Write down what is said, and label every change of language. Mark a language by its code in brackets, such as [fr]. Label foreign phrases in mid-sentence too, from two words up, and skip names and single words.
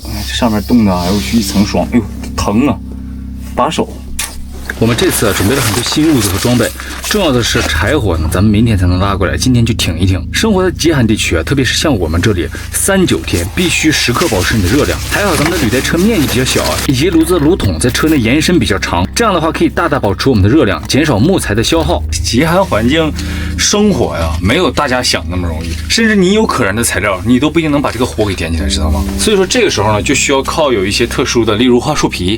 [zh] 這上面凍的哎呦去一層霜，哎呦疼啊，把手。我們這次準備了很多新物資和裝備，重要的是柴火呢，咱們明天才能拉過來，今天就挺一挺。生活在極寒地區啊，特別是像我們這裡3、9天，必須時刻保持你的熱量。還好咱們的履帶車面積比較小啊，以及爐子的爐筒在車內延伸比較長，這樣的話可以大大保持我們的熱量，減少木材的消耗。極寒環境生火呀，沒有大家想那麼容易，甚至你有可燃的材料，你都不一定能把這個火給點起來，知道嗎？所以說這個時候呢，就需要靠有一些特殊的，例如樺樹皮。